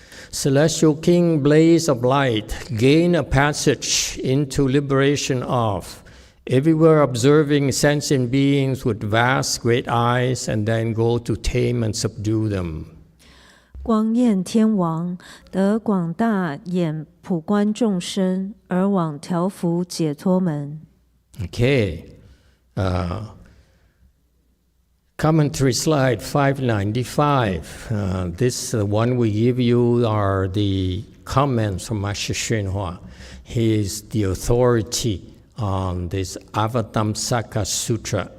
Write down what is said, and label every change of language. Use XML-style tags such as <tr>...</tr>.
<en>Celestial King, blaze of light, gain a passage into liberation of, everywhere observing sentient beings with vast great eyes, and then go to tame and subdue them.</en> <zh>光焰天王得广大眼普观众生，而往调伏解脱门。</zh> <en>Okay. Commentary slide 595. This one we give you are the comments from Master YongHua. He is the authority on this Avatamsaka Sutra.</en>